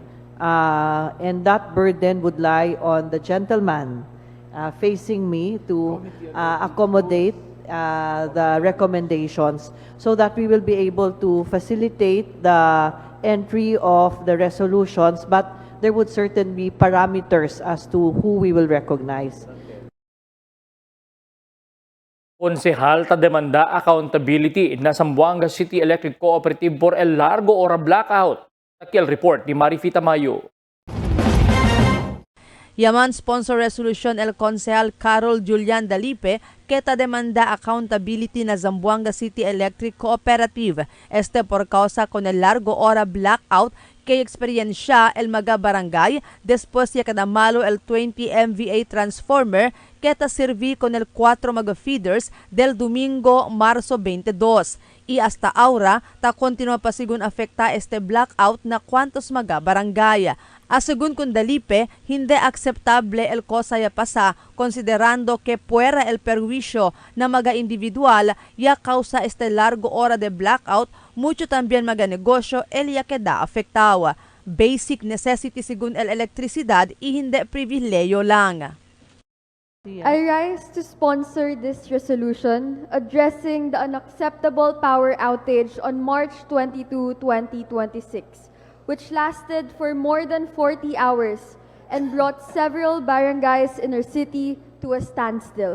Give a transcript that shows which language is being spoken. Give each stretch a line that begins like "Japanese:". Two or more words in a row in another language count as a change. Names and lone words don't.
English: And that burden would lie on the gentleman facing me to accommodate the recommendations so that we will be able to facilitate the entry of the resolutions, but there would certainly be parameters as to who we will recognize.
Chavacano: Konsehal ta demanda accountability na Zamboanga City Electric Cooperative por el largo ora blackout. Takil report ni Marifita Mayo. Yaman
English: sponsor resolution
Chavacano: el Konsehal Carol Julian Dalipe keta demanda accountability na Zamboanga City Electric Cooperative por causa con el largo hora blackout kay eksperyensya el mga barangay después ya kada malo el 20 MVA transformer keta servi con el 4 mga feeders del Domingo, Marso 22. Y hasta ahora, ta continua pa sigun afekta blackout na kwantos mga barangay. Asegun kun Dalipe, hindi akseptable el cosa ya pasa konsiderando que puera el perjuicio na mga individual ya causa largo hora de blackout, mucho también mga negosyo el ya queda afektawa.
English: Basic necessity
Chavacano: sigun el elektrisidad y hindi pribileyo lang.
English: I rise to sponsor this resolution addressing the unacceptable power outage on March 22, 2026, which lasted for more than 40 hours and brought several barangays in our city to a standstill.